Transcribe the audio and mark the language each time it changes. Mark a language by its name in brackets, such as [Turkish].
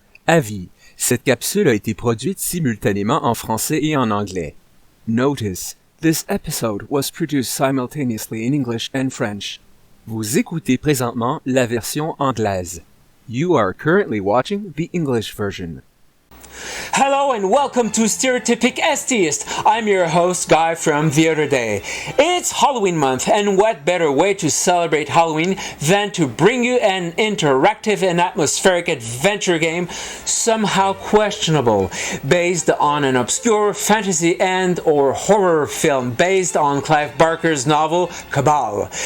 [French] Avis, cette capsule a été produite simultanément en français et en anglais. [English] Notice, this episode was produced simultaneously in English and French. [French] Vous écoutez présentement la version anglaise. [English] You are currently watching the English version. Hello and welcome to Stereotypic STeist. I'm your host, Guy from the other day. It's Halloween month, and what better way to celebrate Halloween than to bring you an interactive and atmospheric adventure game, somehow questionable, based on an obscure fantasy and or horror film based on Clive Barker's novel Cabal.